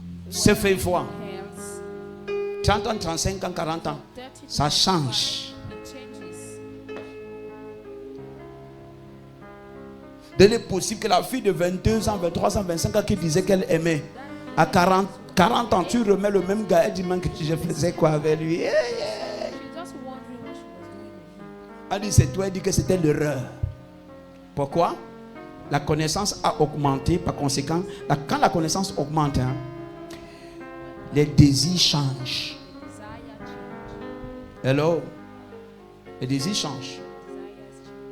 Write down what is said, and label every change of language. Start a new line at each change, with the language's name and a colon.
French: Se fait voir. 30 ans, 35 ans, 40 ans. Ça change.
English: It changes.
French: Il est possible que la fille de 22 ans, 23 ans, 25 ans qui disait qu'elle aimait, à 40 ans, tu remets le même gars, elle dit même que je faisais quoi avec lui.
English: She's just wondering what she was doing with him.
French: Elle dit c'est toi, elle dit que c'était l'erreur. Pourquoi? La connaissance a augmenté, par conséquent, quand la connaissance augmente, hein, les désirs changent.
English: Desire change.
French: Hello? Les désirs changent.
English: Desires change.